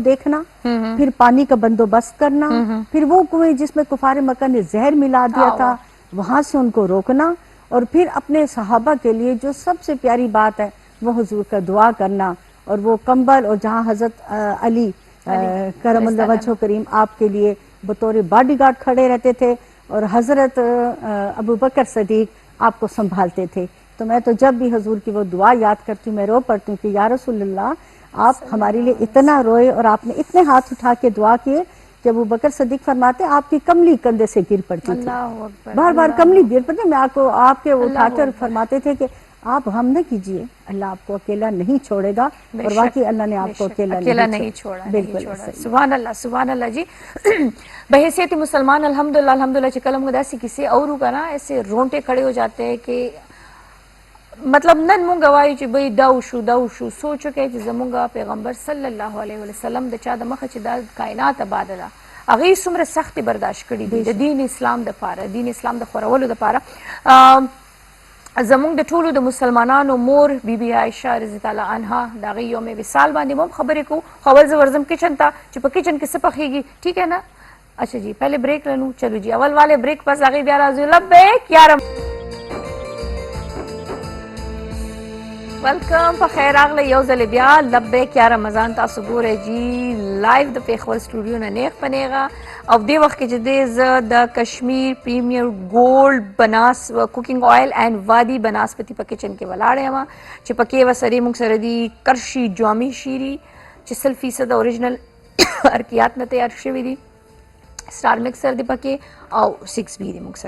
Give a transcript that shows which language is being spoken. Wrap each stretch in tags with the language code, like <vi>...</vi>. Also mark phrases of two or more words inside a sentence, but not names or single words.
<ur>دیکھنا پھر پانی کا بندوبست کرنا پھر وہ کنویں جس میں کفار مکہ نے زہر ملا دیا تھا وہاں سے ان کو روکنا اور پھر اپنے صحابہ کے لیے جو سب سے پیاری بات ہے وہ حضور کا دعا کرنا اور وہ کمبل اور جہاں حضرت علی کرم اللہ وجہ کریم آپ کے لیے بطور باڈی گارڈ کھڑے رہتے تھے اور حضرت ابوبکر صدیق آپ کو سنبھالتے تھے. تو میں تو جب بھی حضور کی وہ دعا یاد کرتی ہوں میں رو پڑتی ہوں کہ یا رسول اللہ آپ ہمارے لیے اتنا روئے اور آپ نے اتنے ہاتھ اٹھا کے دعا کیے کہ ابوبکر صدیق فرماتے آپ کی کملی کندھے سے گر پڑتی تھی، بار بار کملی گر پڑتی. میں آپ کو آپ کے اٹھا کر فرماتے تھے کہ آپ غم نہ کیجیے، اللہ آپ کو اکیلا نہیں چھوڑے گا، اور واقعی اللہ نے آپ کو اکیلا نہیں چھوڑا. बिल्कुल, سبحان اللہ جی۔ بحیثیت مسلمان الحمدللہ الحمدللہ</ur> <ps>چې کله موږ داسې کیسې اورو کنه</ps> <ur>ایسے رونټے کھڑے ہو جاتے ہیں کہ مطلب</ur> <ps>نن مونږ وایو چې بھئی دا وشو سوچو کې چې زمونږ پیغمبر صلی الله علیه وسلم د چا د مخه چې دا کائنات آباد ده هغه څومره سختي برداشت کړي دي د دین اسلام د پاره، دین اسلام د خورولو د پاره. زمونږ د ټولو د مسلمانانو مور بیبي عائشه رضی الله عنها د هغې یوم وصال باندې هم خبرې کوو. خو اول زه ورځم کچن ته چې په کچن کې څه پخېږي.</ps> <ur>ٹھیک ہے نا؟ اچھا جی پہلے بریک لنو. چلو جی اول والے بریک</ur> <ps>پس هغې بیا راځو. لبیک یارم ویلکم په خیر راغلی یو ځلې بیا لبیک یا رمضان تاسو ګورئ جی لایو د پېښور سټوډیو نه نیغ په نیغه. او دې وخت کې چې دی زه د کشمیر پریمیر ګولډ بناس کوکنګ آیل اینډ وادي بناسپتي په کچن کې ولاړه یم چې پکې وسرې موږ سره دي کرشي جامي شیري چې 100% اوریجنل ارکیات نه تیار شوي دي، سٹار مکسر دی پکې او 6 بی دی موږ سره.</ps>